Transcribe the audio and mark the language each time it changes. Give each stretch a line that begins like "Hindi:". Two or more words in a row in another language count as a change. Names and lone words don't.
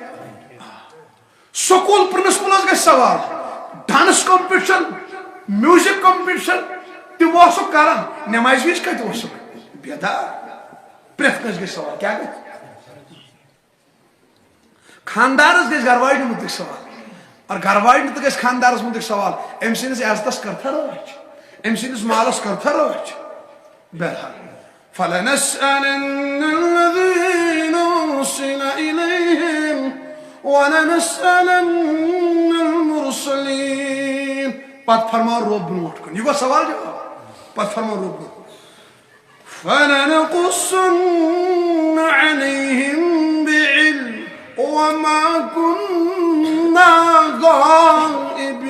Kashmiri: سکول پرنسپلس گژھِ سوال
English: dance competition music competition
Kashmiri: تم اوسُکھ کران نمازِ وِزِ کتہِ اوسُکھ بیدار پرٛٮ۪تھ کٲنٛسہِ گژھِ سوال کیٛاہ گژھِ خاندارس گژھِ گرواجنہِ متعلق سوال اور گرواجنہِ تہِ گژھِ خاندارس متعلق سوال أمۍ سٕنٛدِس عزتس کٔرتھا رٲچھ أمۍ سٕنٛدِس مالس کٔرتھا رٲچھ بہرحال
Arabic: فلنسألن الذين أرسل إليهم ولنسألن المرسلين
Kashmiri: پتہٕ فرماو رۄب برونٛٹھ کُن یہِ گوٚو سوال جواب پتہٕ فرماو رۄب برونٛٹھ
Arabic: فلنقصن عليهم بعلم وما كنا غائبين